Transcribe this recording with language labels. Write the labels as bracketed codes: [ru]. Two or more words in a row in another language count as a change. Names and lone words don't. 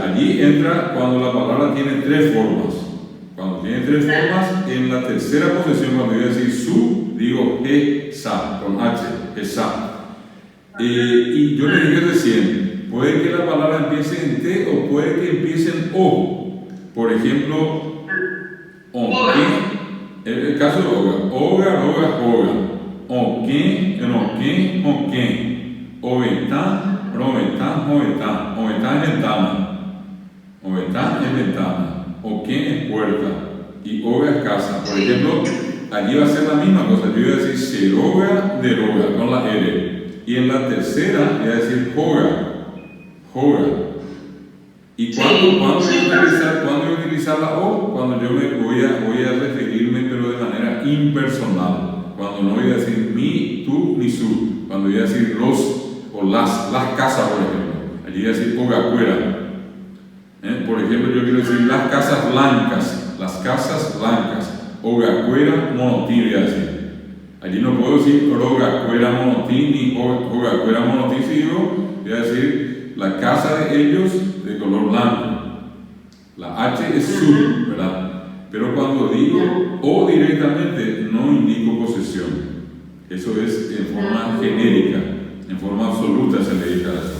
[es] Allí entra cuando la palabra tiene 3 formas. Cuando tiene 3 formas, en la tercera posesión, cuando voy a decir su, digo esa, con H, esa. Y yo le dije recién, puede que la palabra empiece en T o puede que empiece en O. Por ejemplo, el caso de Oga. Oga. [gn] Oquén, roquén, joquén. Ovetán, rovetán, jovetán. [es] Ovetán es ventana. Ovetán es ventana. Oquén es puerta. Y ove es casa. Por ejemplo, allí va a ser la misma cosa. Yo voy a decir [gn] seroga, deroga, [es] con la R. Y en la tercera voy a decir joga. Joga. ¿Y cuándo voy a utilizar la O? Cuando yo me voy a referirme, pero de manera impersonal. Cuando no voy a decir mi, tú, ni su. Cuando voy a decir los o las casas, por ejemplo. Allí voy a decir ogacuera. Por ejemplo, yo quiero decir las casas blancas. Las casas blancas. [gn] Ogacuera monotín, [es] voy a decir. Allí no puedo decir [gn] rogacuera monotín [es] ni [gn] ogacuera monotín, [es] si digo, voy a decir la casa de ellos de color blanco. La H es su, ¿verdad? Pero cuando digo o directamente, no indico posesión. Eso es en forma genérica, en forma absoluta se le dice a eso.